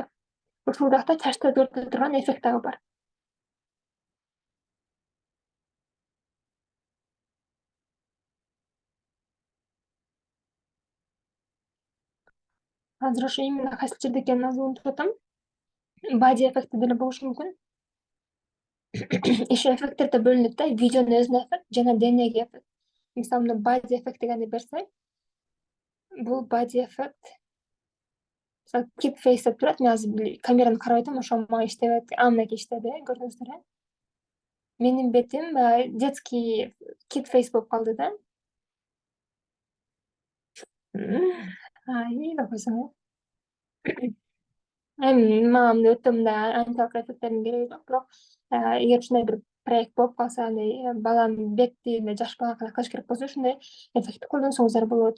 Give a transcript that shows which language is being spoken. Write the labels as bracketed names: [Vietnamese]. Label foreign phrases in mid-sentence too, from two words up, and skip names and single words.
[Kyrgyz] Ушул жакта чачты өзгөртө турган эффект дагы бар. Азыр ошо именно кайсы жерде экенин азыр унутуп атам. Body эффекти деле болушу мүмкүн. Еще эффекттерде бөлүнөт да, видеонун өзүнө эффект жана денеге эффект. Мисалы мына body эффект дегенди берсек, бул body эффект. Мисалы [English] kid face [Kyrgyz] деп турат, мен азыр камераны карап атам, ошо мага иштебейт, мынакей иштеди, көрдүңүздөр э. Менин бетим детский [English] kid face [Kyrgyz] болуп калды да. Деп койсоң э. Эми мага мындай өтө мындай антиялык эффекттердин кереги жок, бирок эгер ушундай бир проект болуп калса, андай баланын бетти мындай жаш балакай кылыш керек болсо, ушундай эффектти колдонсоңуздар болот.